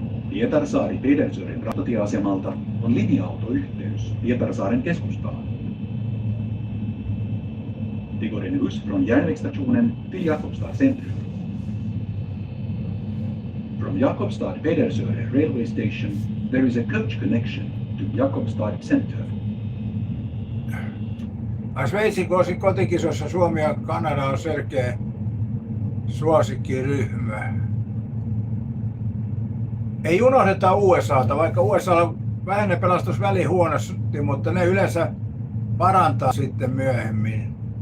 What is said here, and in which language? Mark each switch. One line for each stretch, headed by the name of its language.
Finnish: Pietarsaari-Pedersören rautatieasemalta on linja-autoyhteys Pietarsaaren keskustaan.
Swedish: Det går en buss från järnvägsstationen till Jakobstad centrum.
English: From Jakobstad-Pedersöre railway station, there is a coach connection to Jakobstad center.
Finnish: Sveitsin kotikisossa Suomi ja Kanada on selkeä suosikkiryhmä. Ei unohdeta USAta, vaikka USAlla vähän ne pelastus väliin huonosti, mutta ne yleensä parantaa sitten myöhemmin.